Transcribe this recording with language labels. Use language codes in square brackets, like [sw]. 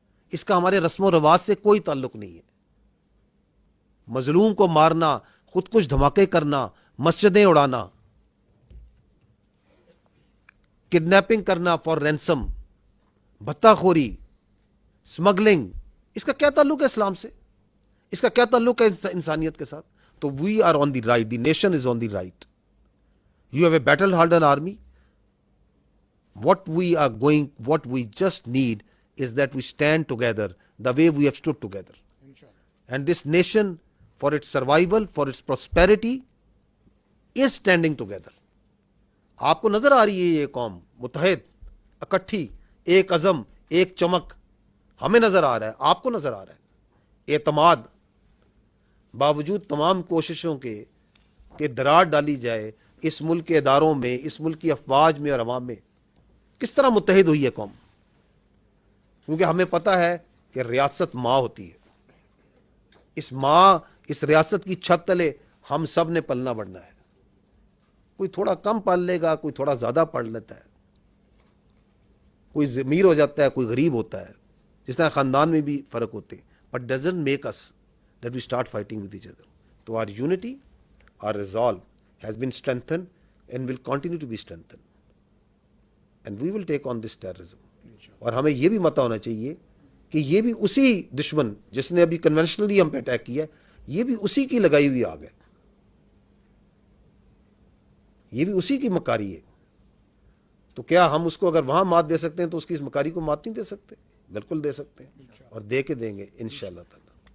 [ur] اس کا ہمارے رسم و رواج سے کوئی تعلق نہیں ہے. مظلوم کو مارنا, خود کش دھماکے کرنا, مسجدیں اڑانا, [en] kidnapping کرنا for ransom, [ur] بھتہ خوری, اسمگلنگ, اس کا کیا تعلق ہے اسلام سے؟ اس کا کیا تعلق ہے انسانیت کے ساتھ؟ [en] تو we are on the right, [ur] the nation is on the right. [en] You have a battle hardened army. what we just need is that we stand together the way we have stood together. And this nation, for its survival, for its prosperity, is standing together. [ur] آپ کو نظر آ رہی ہے یہ قوم متحد, اکٹھی, ایک عزم, ایک چمک. ہمیں نظر آ رہا ہے, آپ کو نظر آ رہا ہے. اعتماد باوجود تمام کوششوں کے کہ دراڑ ڈالی جائے اس ملک کے اداروں میں, اس ملک کی افواج میں اور عوام میں, کس طرح متحد ہوئی ہے قوم. کیونکہ ہمیں پتہ ہے کہ ریاست ماں ہوتی ہے. اس ماں, اس ریاست کی چھت تلے ہم سب نے پلنا بڑھنا ہے. کوئی تھوڑا کم پال لے گا, کوئی تھوڑا زیادہ پڑھ لیتا ہے, کوئی امیر ہو جاتا ہے, کوئی غریب ہوتا ہے, جس طرح خاندان میں بھی فرق ہوتے ہیں. [en] But doesn't make us that we start fighting with each other. تو our unity, our resolve has been strengthened and will continue to be strengthened. And we will take on this terrorism. [ur] اور ہمیں یہ بھی متہ ہونا چاہیے کہ یہ بھی اسی دشمن جس نے ابھی کنونشنلی ہم پہ اٹیک کیا, یہ بھی اسی کی لگائی ہوئی آگ ہے, یہ بھی اسی کی مکاری ہے. تو کیا ہم اس کو اگر وہاں مات دے سکتے ہیں تو اس کی اس مکاری کو مات نہیں دے سکتے؟ بالکل دے سکتے ہیں, اور دے کے دیں گے انشاءاللہ تعالی.